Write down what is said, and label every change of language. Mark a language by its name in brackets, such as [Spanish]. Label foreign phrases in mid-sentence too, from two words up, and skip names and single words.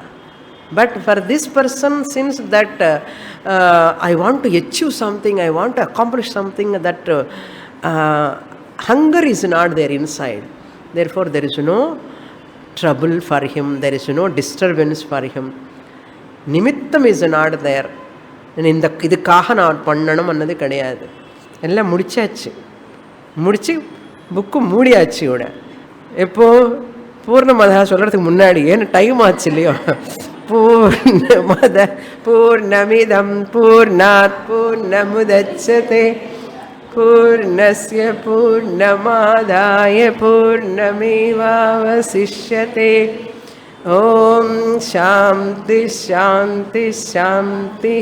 [English] But for this person, since that I want to achieve something, I want to accomplish something, that hunger is not there inside. Therefore, there is no trouble for him, there is no disturbance for him. Nimittam is not there. [Tamil] இந்த இதுக்காக நான் பண்ணணும் அன்னது கிடையாது. எல்லாம் முடிச்சாச்சு, முடிச்சு புக்கு மூடியாச்சு. கூட எப்போ பூர்ணமதா சொல்கிறதுக்கு முன்னாடி, ஏன்னா டைம் ஆச்சு இல்லையோ. [Sanskrit] पूर्णमद पूर्णमिदम् पूर्णात् पूर्णमुदच्यते पूर्णस्य पूर्णमादाय पूर्णमेवावशिष्यते. ओम् शान्ति शान्ति शान्ति.